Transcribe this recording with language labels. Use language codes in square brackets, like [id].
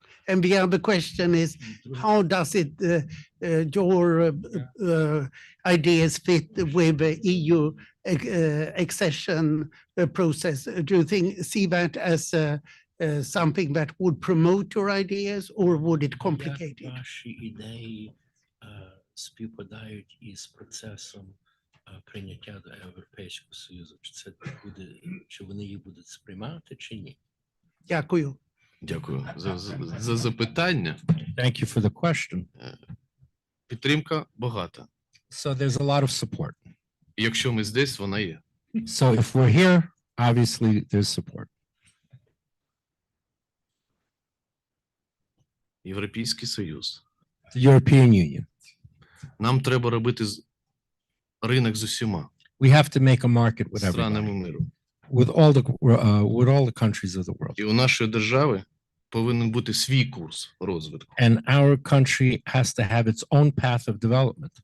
[en] And the other question is, how does it your ideas fit with the EU accession process? Do you see that as something that would promote your ideas, or would it complicate it? [uk] Ваші ідеї співпадають із процесом прийняття до Європейського Союзу? Чи вони їх будуть сприймати, чи ні? Дякую. Дякую за запитання. [en] Thank you for the question. [uk] Підтримка багата. [en] So there's a lot of support. [uk] І якщо ми [ru] здесь, [uk] вона є. [en] So if we're here, obviously there's support. [uk] Європейський Союз. [en] The European Union. [uk] Нам треба робити ринок з усіма [en] We have to make a market with [ru] странами [en] everybody, [uk] миру. [en] with all the countries of the world. [uk] І у нашої держави повинен бути свій курс розвитку. And our country has to have its own path of development.